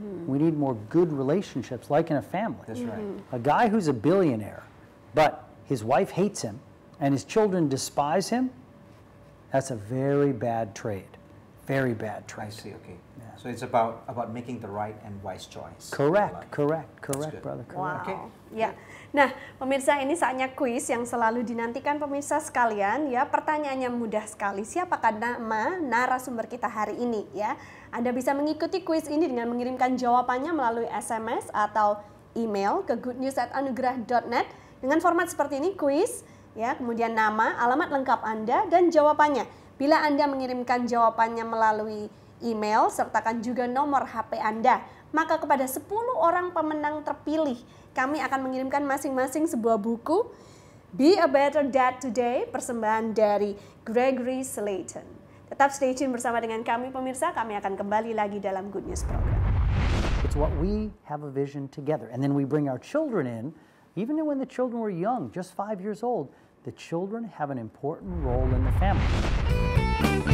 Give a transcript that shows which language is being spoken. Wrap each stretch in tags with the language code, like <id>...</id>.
<en>We need more good relationships, like in a family. That's right. A guy who's a billionaire, but his wife hates him and his children despise him, that's a very bad trade. Very bad trade. I see, okay. So it's about making the right and wise choice. Correct, brother. Correct. Wow. Okay. Ya.</en> <id>Nah, pemirsa, ini saatnya kuis yang selalu dinantikan pemirsa sekalian ya. Pertanyaannya mudah sekali. Siapakah nama narasumber kita hari ini ya? Anda bisa mengikuti kuis ini dengan mengirimkan jawabannya melalui SMS atau email ke goodnews@anugerah.net dengan format seperti ini, kuis ya, kemudian nama, alamat lengkap Anda dan jawabannya. Bila Anda mengirimkan jawabannya melalui email, sertakan juga nomor HP Anda. Maka kepada 10 orang pemenang terpilih, kami akan mengirimkan masing-masing sebuah buku Be a Better Dad Today, persembahan dari Gregory Slayton. Tetap</id> <en>stay tune</en> <id>bersama dengan kami pemirsa, kami akan kembali lagi dalam Good News Program.</id> <en>It's what we have a vision together. And then we bring our children in, even when the children were young, just 5 years old, the children have an important role in the family.</en>